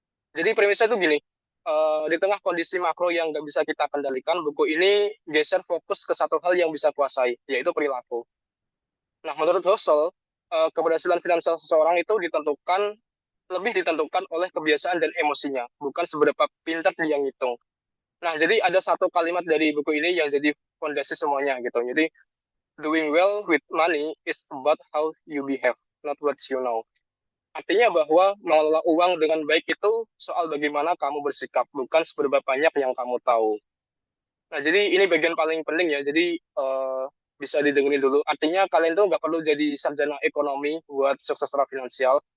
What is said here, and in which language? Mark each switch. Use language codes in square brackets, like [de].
[id] Jadi premisnya itu gini, di tengah kondisi makro yang nggak bisa kita kendalikan, buku ini geser fokus ke satu hal yang bisa kuasai, yaitu perilaku. Nah, menurut Husserl, keberhasilan finansial seseorang itu lebih ditentukan oleh kebiasaan dan emosinya, bukan seberapa pintar dia ngitung. Nah, jadi ada satu kalimat dari buku ini yang jadi fondasi semuanya gitu. Jadi, [en] doing well with money is about how you behave, not what you know. [id] Artinya bahwa mengelola uang dengan baik itu soal bagaimana kamu bersikap, bukan seberapa banyak yang kamu tahu. Nah, jadi ini bagian paling penting ya. Jadi bisa didengerin dulu. Artinya kalian tuh nggak perlu jadi sarjana ekonomi buat sukses secara finansial.